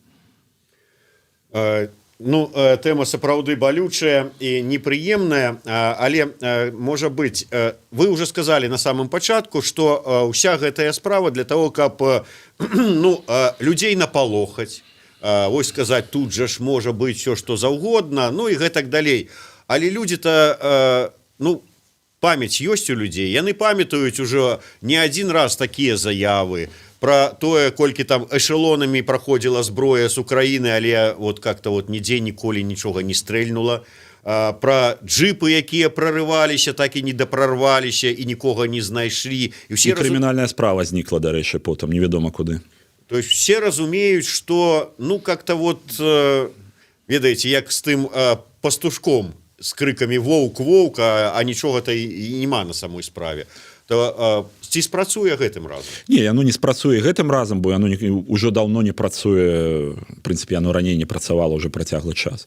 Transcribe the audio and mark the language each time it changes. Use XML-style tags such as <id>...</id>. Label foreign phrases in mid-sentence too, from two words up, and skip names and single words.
<be>Ну, тэма сапраўды балючая і непрыемная, але, можа быць, вы ўжо сказалі на самым пачатку, што ўся гэтая справа для того, каб ну, людзей напалохаць, вось сказаць, тут жа ж можа быць все, што заўгодна, ну і гэтак далей. Але людзі-то, ну, памяць ёсць у людзей, яны памятаюць ужо не адзін раз такія заявы, про тое, колькі там эшелонамі праходзіла зброя з Украіны, але</be> <ru>вот как-то вот</ru> <be>нідзе ніколі нічога не стрэльнула. Про джипы, якія прорываліся, так і не дапрарваліся і нікога не знайшлі. І крымінальная справа знікла, дарэчы, потым, невядома куды.</be> <ru>То есть</ru> <be>все разумеюць, што, ну,</be> <ru>как-то вот,</ru> <be>ведаеце, як з тым пастушком, з крыкамі «воўк, воўк», а нічога-то і нема на самой справе. То ці спрацуе гэтым разам? Не, яно не спрацуе гэтым разам, бо яно ўжо даўно не працуе, в прынцыпе, яно раней не працавала ўжо працяглы час.</be>